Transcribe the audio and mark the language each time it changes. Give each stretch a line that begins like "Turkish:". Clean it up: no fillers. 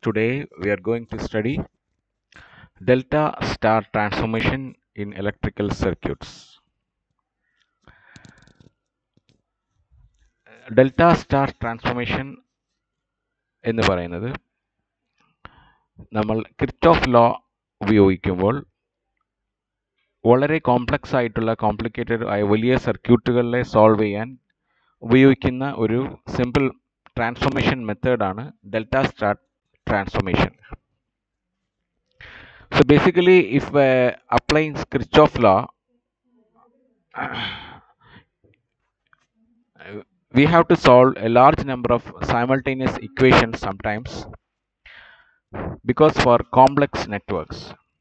English: Today we are going to study delta star transformation in electrical circuits.
Malayalam: Delta star transformation എന്ന് പറയുന്നത് നമ്മൾ Kirchhoff law ഉപയോഗിക്കുമ്പോൾ വളരെ complex ആയിട്ടുള്ള കോംപ്ലിക്കേറ്റഡ് ആയ വലിയ സർക്യൂട്ടുകളെ സോൾവ് ചെയ്യാൻ ഉപയോഗിക്കുന്ന ഒരു സിമ്പിൾ ട്രാൻസ്ഫോർമേഷൻ മെത്തേഡാണ് delta star transformation.
English: So basically, if applying Kirchhoff law, we have to solve a large number of simultaneous equations sometimes because for complex networks.